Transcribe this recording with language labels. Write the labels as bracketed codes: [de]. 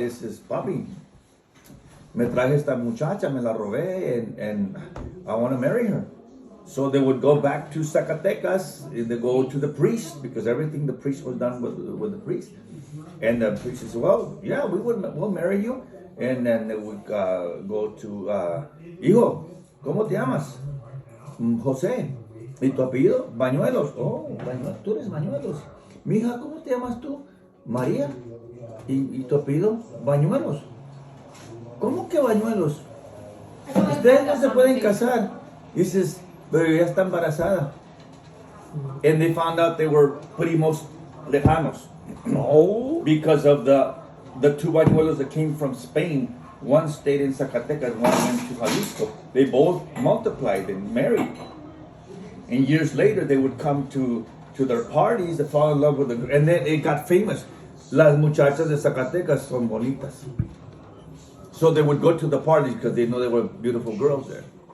[en] It says, [es] papi, me traje esta muchacha, me la robé, [en] and I want to marry her. So they would go back to Zacatecas, and they go to the priest, because everything the priest was done with the priest. And the priest says, well, yeah, we'll marry you. And then they would go to, [es] hijo, ¿cómo te llamas? José. ¿Y tu apellido? Bañuelos. Oh, tú eres Bañuelos. Mija, ¿cómo te llamas tú? María. ¿Y tu apellido? Bañuelos. ¿Cómo que Bañuelos? Ustedes no se pueden casar. [en] He says, [es] pero ya está embarazada. [en] And they found out they were [es] primos lejanos. [en] No. Because of the two Bañuelos that came from Spain. One stayed in Zacatecas, one went to Jalisco. They both multiplied and married. And years later, they would come to their parties, they fall in love with and then it got famous. [es] Las muchachas de Zacatecas son bonitas. [en] So they would go to the parties because they know there were beautiful girls there.